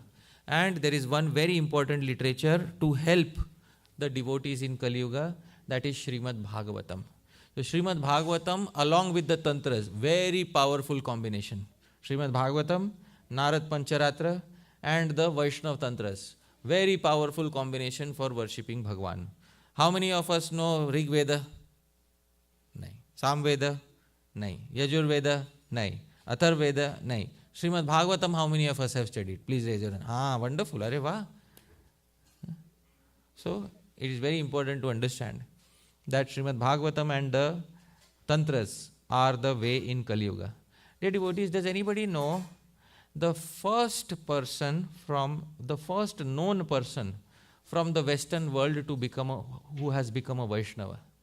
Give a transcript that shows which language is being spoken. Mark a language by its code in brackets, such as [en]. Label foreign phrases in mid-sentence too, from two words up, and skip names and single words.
[en] And there is one very important literature to help the devotees in Kali Yuga, that is Srimad Bhagavatam. So Srimad Bhagavatam along with the Tantras, very powerful combination. Srimad Bhagavatam, Narad Pancharatra and the Vaishnav Tantras. Very powerful combination for worshipping Bhagavan. How many of us know Rig Veda? [hi] Nahi. Samveda? Nahi. Yajurveda? Nahi. Atharveda? Nahi. [en] Srimad Bhagavatam, how many of us have studied? Please raise your hand. Wonderful. Arey, wow. So, it is very important to understand that Srimad Bhagavatam and the Tantras are the way in Kali Yuga. Dear devotees, does anybody know the first known person from the Western world who has become a Vaishnava?